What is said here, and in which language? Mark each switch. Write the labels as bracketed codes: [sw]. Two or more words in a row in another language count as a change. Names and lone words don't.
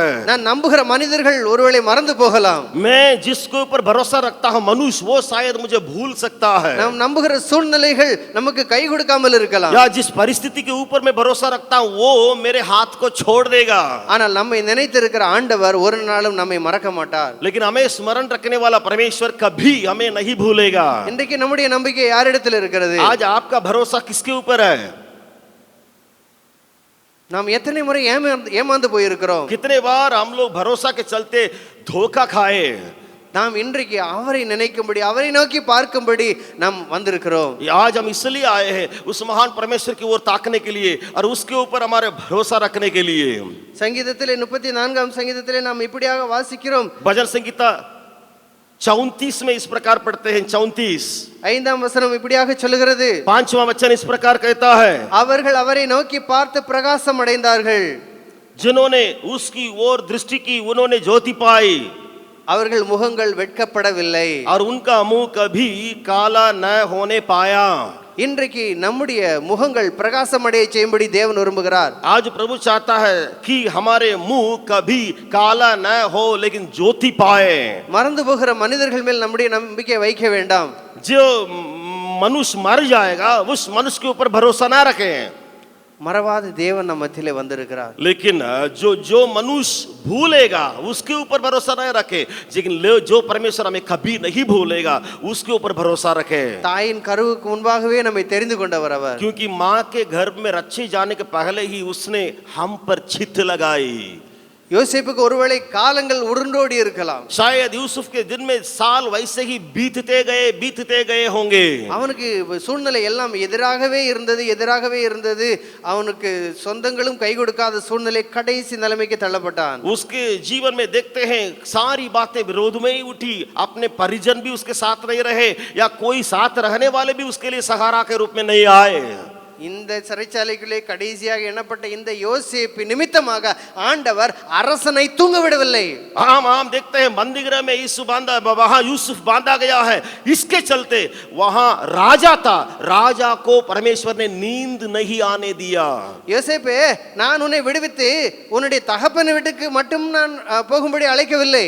[ta] நான் நம்புகிற மனிதர்கள் ஒருவேளை மறந்து போகலாம். [hi] मैं जिसके ऊपर भरोसा रखता हूं मनुष्य, वो शायद मुझे भूल सकता है. [ta] நாம் நம்புகிற சூழ்நிலைகள் நமக்கு கை கொடுக்காமல் இருக்கலாம். [hi] या जिस परिस्थिति के ऊपर मैं भरोसा रखता हूं वो मेरे हाथ को छोड़ देगा. [ta] ஆனால் நம்மை நினைத்திருக்கிற ஆண்டவர் ஒரு நாளும் நம்மை மறக்க மாட்டார். [hi] लेकिन हमें स्मरण रखने वाला परमेश्वर कभी हमें नहीं भूलेगा. [ta] இன்றைக்கு நம்முடைய நம்பிக்கை யாரிடத்தில் இருக்கிறது? [hi] आज आपका भरोसा किसके ऊपर है? [ta] நாம் எத்தனை முறை ஏமாந்து போயிருக்கிறோம்? [hi] कितने बार हम लोग भरोसा के चलते धोखा खाए. [ta] நாம் இன்றைக்கு அவரை நினைக்கும்படி, அவரை நோக்கி பார்க்கும்படி நாம் வந்திருக்கிறோம். [hi] आज हम इसलिए आए हैं उस महान परमेश्वर की ओर ताकने के लिए और उसके ऊपर हमारे भरोसा रखने के लिए. [ta] சங்கீதத்திலே 34ஆம் சங்கீதத்திலே நாம் இப்படியாக வாசிக்கிறோம். [hi] भजन संगीता 34 में इस प्रकार पढ़ते हैं. 34 [ta] 5ஆம் வசனம் இப்படியாக சொல்லுகிறது, [hi] 5वां वचन इस प्रकार कहता है, [ta] அவர்கள் அவரை நோக்கி பார்த்து பிரகாசம் அடைந்தார்கள். [hi] जिन्होंने उसकी ओर दृष्टि की उन्होंने ज्योति पाई. [ta] அவர்கள் முகங்கள் வெட்கப்படவில்லை. [hi] और उनका मुंह कभी काला न होने पाया. [ta] இன்றைக்கு நம்முடைய முகங்கள் பிரகாசம் அடைய செய்யும்படி தேவன் விரும்புகிறார். [hi] आज प्रभु चाहता है कि हमारे मुंह कभी काला न हो लेकिन ज्योति पाए. [ta] மறந்து போகிற மனிதர்கள் மேல் நம்முடைய நம்பிக்கை வைக்க வேண்டாம். [hi] जो मनुष्य मर जाएगा उस मनुष्य के ऊपर भरोसा ना रखें. [ta] மறவாத தேவன் நம்ம மத்தியிலே வந்திருக்கிறார். [hi] लेकिन जो मनुष्य भूलेगा उसके ऊपर भरोसा नहीं रखे, लेकिन जो परमेश्वर हमें कभी नहीं भूलेगा उसके ऊपर भरोसा रखे. [ta] தாயின் கருவுக்கு முன்பாகவே நம்மை தெரிந்து கொண்டவர் அவர். [hi] क्योंकि माँ के गर्भ में रचे जाने के पहले ही उसने हम पर चित्त लगाई. [ta] யோசேப்புக்கு ஒருவேளை காலங்கள் உருண்டோடி இருக்கலாம். [hi] शायद यूसुफ के दिन में साल वैसे ही बीतते गए होंगे. [ta] அவனுக்கு சூழ்நிலை எல்லாம் எதிராகவே இருந்தது. அவனுக்கு சொந்தங்களும் கை கொடுக்காத சூழ்நிலை, கடைசி நிலைமைக்கு தள்ளப்பட்டான். [hi] उसके जीवन में देखते हैं सारी बातें विरोध में ही उठी. अपने परिजन भी उसके साथ नहीं रहे या कोई साथ रहने वाले भी उसके लिए सहारा के रूप में नहीं आए. [ta] இந்த சிறைச்சாலைக்குள்ளே கடைசியாக எண்ணப்பட்ட இந்த யோசேப்பு நிமித்தமாக ஆண்டவர் அரசனை தூங்க விடவில்லை. [hi] हम देखते हैं बंदीगृह में वहां यूसुफ बांधा गया है. इसके चलते वहां राजा था, राजा को परमेश्वर ने नींद नहीं आने दिया. [ta] யோசேப்பே, நான் உன்னை விடுவித்து உன்னுடைய தகப்பன் வீட்டுக்கு மட்டும் நான் போகும்படி அழைக்கவில்லை.